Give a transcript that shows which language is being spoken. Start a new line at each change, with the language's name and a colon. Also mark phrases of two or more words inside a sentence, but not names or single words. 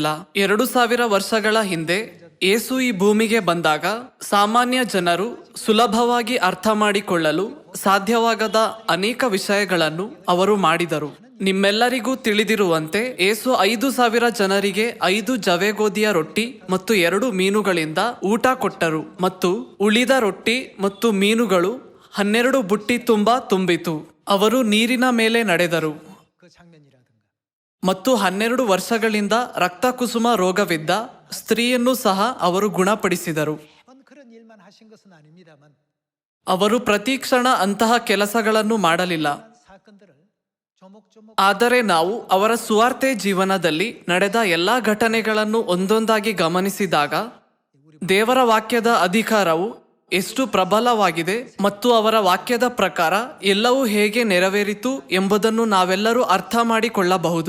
Kannada: 2000 ವರ್ಷಗಳ ಹಿಂದೆ ಯೇಸು ಈ ಭೂಮಿಗೆ ಬಂದಾಗ ಸಾಮಾನ್ಯ ಜನರು ಸುಲಭವಾಗಿ ಅರ್ಥ ಮಾಡಿಕೊಳ್ಳಲು ಸಾಧ್ಯವಾಗದ ಅನೇಕ ವಿಷಯಗಳನ್ನು ಅವರು ಮಾಡಿದರು. ನಿಮ್ಮೆಲ್ಲರಿಗೂ ತಿಳಿದಿರುವಂತೆ ಯೇಸು 5,000 ಜನರಿಗೆ 5 ಜವೆಗೋದಿಯ ರೊಟ್ಟಿ ಮತ್ತು 2 ಮೀನುಗಳಿಂದ ಊಟ ಕೊಟ್ಟರು ಮತ್ತು ಉಳಿದ ರೊಟ್ಟಿ ಮತ್ತು ಮೀನುಗಳು 12 ಬುಟ್ಟಿ ತುಂಬ ತುಂಬಿತು. ಅವರು ನೀರಿನ ಮೇಲೆ ನಡೆದರು
Korean: 그 장면이라든가
Kannada: ಮತ್ತು 12 ವರ್ಷಗಳಿಂದ ರಕ್ತಕುಸುಮ ರೋಗವಿದ್ದ ಸ್ತ್ರೀಯನ್ನು ಸಹ ಅವರು ಗುಣಪಡಿಸಿದರು.
Korean: 그런 일만 하신 것은 아닙니다만
Kannada: ಅವರು ಪ್ರತಿ ಕ್ಷಣ ಅಂತಹ ಕೆಲಸಗಳನ್ನು ಮಾಡಲಿಲ್ಲ.
Korean: 사건들을 조목조목
Kannada: ಆದರೆ ನಾವು ಅವರ ಸುವಾರ್ತೆ ಜೀವನದಲ್ಲಿ ನಡೆದ ಎಲ್ಲಾ ಘಟನೆಗಳನ್ನು ಒಂದೊಂದಾಗಿ ಗಮನಿಸಿದಾಗ ದೇವರ ವಾಕ್ಯದ ಅಧಿಕಾರವು ಎಷ್ಟು ಪ್ರಬಲವಾಗಿದೆ ಮತ್ತು ಅವರ ವಾಕ್ಯದ ಪ್ರಕಾರ ಎಲ್ಲವೂ ಹೇಗೆ ನೆರವೇರಿತು ಎಂಬುದನ್ನು ನಾವೆಲ್ಲರೂ ಅರ್ಥ ಮಾಡಿಕೊಳ್ಳಬಹುದು.